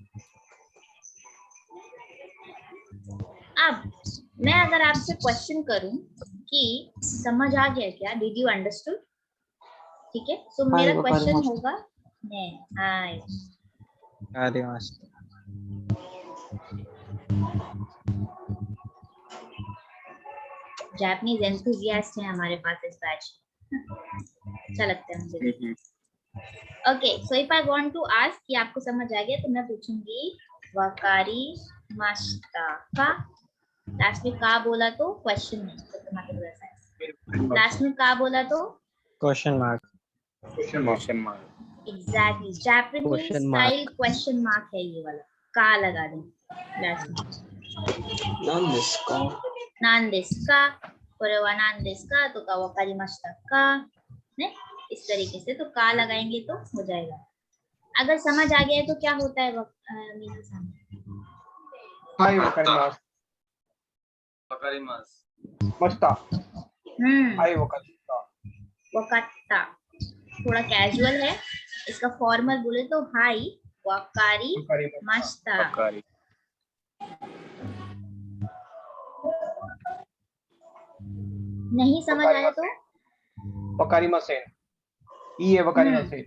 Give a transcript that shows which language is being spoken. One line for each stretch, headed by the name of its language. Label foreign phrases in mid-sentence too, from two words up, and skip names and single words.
Hindi: अब मैं अगर आपसे क्वेश्चन करूं कि समझ आ गया क्या,
English: did you understood,
Hindi: ठीक है, तो मेरा क्वेश्चन होगा हाय। अरे मस्त।
English: Japanese enthusiast
Hindi: हैं हमारे पास इस बैच, अच्छा लगता है मुझे।
English: OK, so if I want to ask
Hindi: कि आपको समझ आ गया तो मैं पूछूंगी
Japanese: わかりました か.
Hindi: लास्ट में का बोला तो क्वेश्चन है, तो तुम्हारे वैसा है। लास्ट में का बोला तो
English: question mark. question mark
Hindi: एग्जैक्टली,
English: Japanese style question mark
Hindi: है ये वाला, का लगा दें लास्ट में।
Japanese: 何 ですか か、これは 何 ですか
Hindi: तो का
Japanese: わかりました か、ね
Hindi: इस तरीके से तो का लगाएंगे तो हो जाएगा। अगर समझ आ गया है तो क्या होता है मीना-सान?
Japanese: はい、わかります. Wakarimasu. Mashita. はい、わかります.
Hindi: वकाटा थोड़ा कैजुअल है, इसका फॉर्मल बोले तो
Japanese: はい わかりました.
Hindi: वकारी नहीं समझ आया तो
Japanese: Wakarimasen. ये wakarimasen.